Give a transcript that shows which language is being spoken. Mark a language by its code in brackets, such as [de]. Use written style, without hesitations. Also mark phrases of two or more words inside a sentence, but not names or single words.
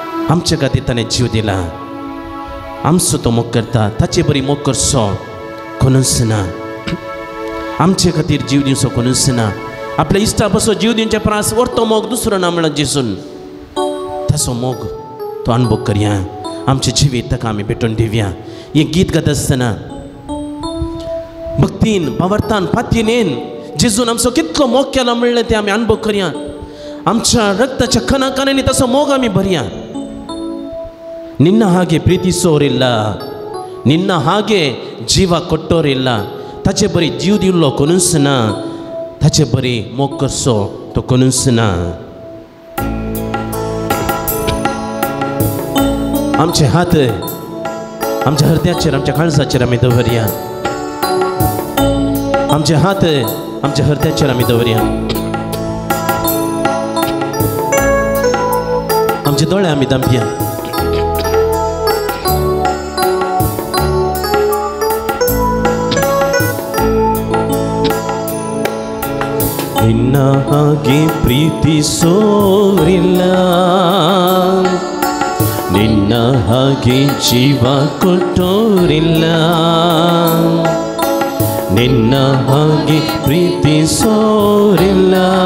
[kok] आमचे खातीर ताणें जीव दिला आमचो तो मोग करता ताचे बरी मोग करचो कोणूच ना आमचे खातीर जीव दिवचो कोणूच ना आपल्या इश्टा पासून जीव दिवचे प्रास व्हरतो मोग दुसरो ना म्हणून जेसून तसो मोग तो अनुभव करया आमचे जिवीत ताका आमी भेटून दिवया हे गीत गात आसतना भक्तीन भावार्थान पातयेन जेजून आमचो कितलो मोग केला म्हणलें तें आमी अनुभव करया आमच्या रक्ताच्या कणा कणांनी तसो मोग आमी भरया [kn] ನಿನ್ನ ಹಾಗೆ ಪ್ರೀತಿಸೋರಿಲ್ಲ ನಿನ್ನ ಹಾಗೆ ಜೀವ ಕೊಟ್ಟೋರಿಲ್ಲ [kok] ताचे बरी जीव दिल्लो कोणूच ना ताचे बरी मोग करचो तो कोणूच ना आमचे हात आमच्या हृदयाचेर आमच्या काळजाचेर आमी दवरया आमचे हात आमच्या हृदयाचेर आमी दवरया आमचे दोळे आमी धांपया [kn] ನಿನ್ನ ಹಾಗೆ ಪ್ರೀತಿಸೋರಿಲ್ಲ ನಿನ್ನ ಹಾಗೆ ಜೀವ ಕೊಟ್ಟೋರಿಲ್ಲ ನಿನ್ನ ಹಾಗೆ ಪ್ರೀತಿಸೋರಿಲ್ಲ